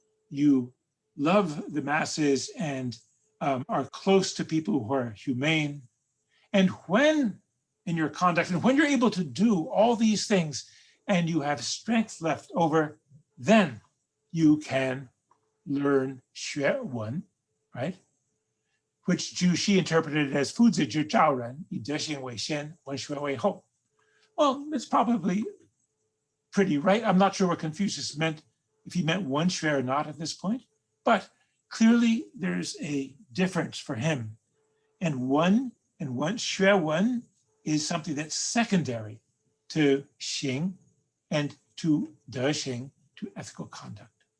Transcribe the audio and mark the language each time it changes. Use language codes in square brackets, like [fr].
[en] You love the masses and are close to people who are humane. And when in your conduct, and when you're able to do all these things and you have strength left over, then you can learn 学文, right? Which Zhu Xi interpreted as [zh] 夫子之兆人，以德行为先，文学为后. [en] Well, it's probably pretty right. I'm not sure what Confucius meant, if he meant 文学 or not at this point, but clearly there's a difference for him. And 学文 is something that's secondary to 行 and to 德行, to ethical conduct.